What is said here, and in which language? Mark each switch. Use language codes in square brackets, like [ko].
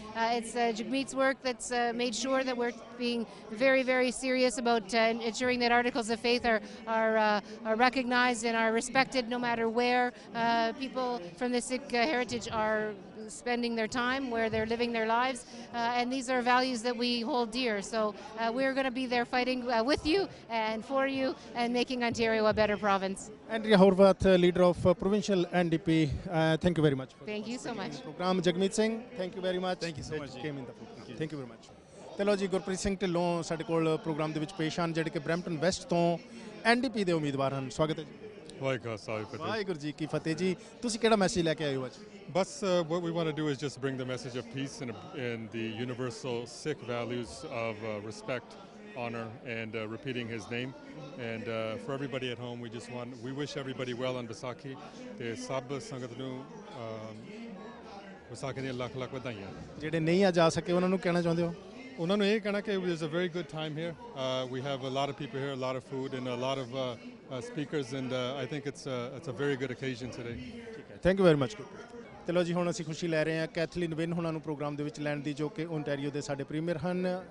[en] It's Jagmeet's work that's made sure that we're being very, very serious about ensuring that articles of faith are recognized and are respected no matter where people from the Sikh heritage are spending their time, where they're living their lives, and these are values that we hold dear. So we're going to be there fighting with you and for you and making Ontario a better province. Andrea Horvath, leader of provincial NDP, thank you very much. Thank you so much. Program Jagmeet Singh, thank you very much. Thank you so much. Came in the program. Thank you very much. [pa] ਤੇ ਲਓ ਜੀ, ਗੁਰਪ੍ਰੀਤ ਸਿੰਘ ਢਿੱਲੋਂ ਸਾਡੇ ਕੋਲ programme ਦੇ ਵਿੱਚ ਪੇਸ਼ ਹਨ, ਜਿਹੜੇ ਕਿ ਬਰੈਂਪਟਨ ਵੈਸਟ ਤੋਂ NDP ਦੇ ਉਮੀਦਵਾਰ ਹਨ। ਸਵਾਗਤ ਹੈ ਜੀ। ਵਾਹਿਗੁਰੂ ਜੀ ਕੀ ਫਤਿਹ ਜੀ। ਤੁਸੀਂ ਕਿਹੜਾ ਮੈਸੇਜ ਲੈ ਕੇ ਆਏ ਹੋ ਅੱਜ? [en] Bus, what we want to do is just bring the message of peace and the universal Sikh values of respect, honor, and repeating his name. And for everybody at home, we wish everybody well on Vaisakhi. [pa] ਤੇ ਸਭ ਸੰਗਤ ਨੂੰ ਵਿਸਾਖੀ ਦੀਆਂ ਲੱਖ ਲੱਖ ਵਧਾਈਆਂ। ਜਿਹੜੇ ਨਹੀਂ ਆ ਜਾ ਸਕੇ ਉਹਨਾਂ ਨੂੰ ਕਹਿਣਾ ਚਾਹੁੰਦੇ ਹੋ? ਉਹਨਾਂ ਨੂੰ ਇਹ ਕਹਿਣਾ ਕਿ [en] it was a very good time here. We have a lot of people here, a lot of food, and a lot of speakers, and I think it's a very good occasion today. Thank you very much. [pa] ਤੇ ਲਓ ਜੀ, ਹੁਣ ਅਸੀਂ ਖੁਸ਼ੀ ਲੈ ਰਹੇ ਹਾਂ Kathleen win ਉਹਨਾਂ ਨੂੰ ਪ੍ਰੋਗਰਾਮ ਦੇ ਵਿੱਚ ਲੈਣ ਦੀ, ਜੋ ਕਿ ਓਨਟਾਰੀਓ ਦੇ ਸਾਡੇ ਪ੍ਰੀਮੀਅਰ ਹਨ।